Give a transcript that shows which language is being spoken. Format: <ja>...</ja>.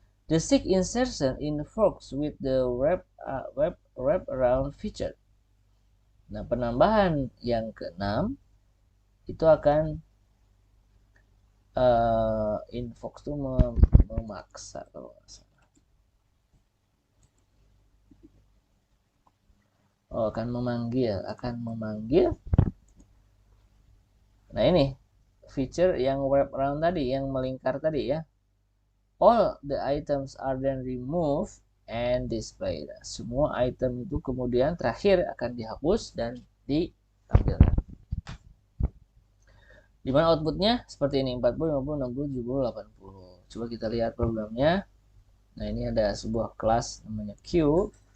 <en>The sixth insertion invokes with the wrap around feature.</en> <id>Nah, penambahan yang ke-6 itu akan invoke itu memaksa kalau nggak salah. akan memanggil. Nah, ini feature yang wrap around tadi, yang melingkar tadi ya.</id> <en>All the items are then removed and displayed.</en> <id>Semua item itu kemudian terakhir akan dihapus dan ditampilkan. Dimana outputnya seperti ini, 40, 50, 60, 70, 80. Coba kita lihat programnya. Nah, ini ada sebuah kelas namanya Q.</id>